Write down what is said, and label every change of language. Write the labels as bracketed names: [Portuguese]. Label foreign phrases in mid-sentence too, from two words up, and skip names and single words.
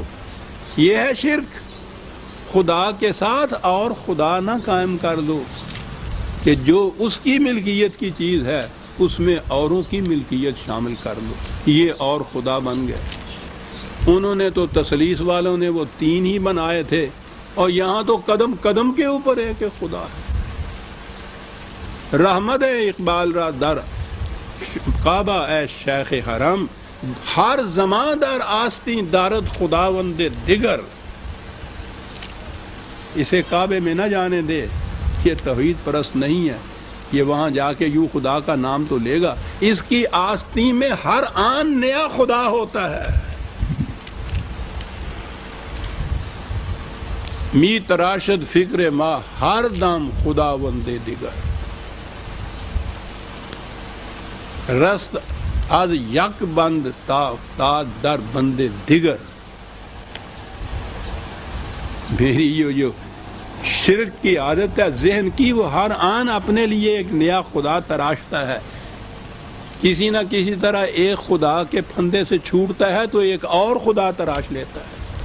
[Urdu] یہ ہے شرک، خدا کے ساتھ اور خدا نہ قائم کر دو کہ جو اس کی ملکیت کی چیز ہے اس میں اوروں کی ملکیت شامل کر دو، یہ اور خدا بن گئے۔ انہوں نے تو تثلیث والوں نے وہ تین ہی بنائے تھے، اور یہاں تو قدم قدم کے اوپر ہے کہ خدا ہے۔ [Persian] رحمت اقبال را در کعبہ اے شیخ حرم، ہر زمان در آستین دارد خداوند دیگر۔ [Urdu] اسے کعبے میں نہ جانے دے، یہ توحید پرست نہیں ہے، یہ وہاں جا کے یوں خدا کا نام تو لے گا، اس کی آستین میں ہر آن نیا خدا ہوتا ہے۔ [Persian] می تراشد فکر ما ہر دم خداوند دیگر، رست از یک بند تا در بند دیگر۔ [Urdu] میری یہ جو شرک کی عادت ہے ذہن کی، وہ ہر آن اپنے لیے ایک نیا خدا تراشتا ہے، کسی نہ کسی طرح ایک خدا کے پھندے سے چھوٹتا ہے تو ایک اور خدا تراش لیتا ہے۔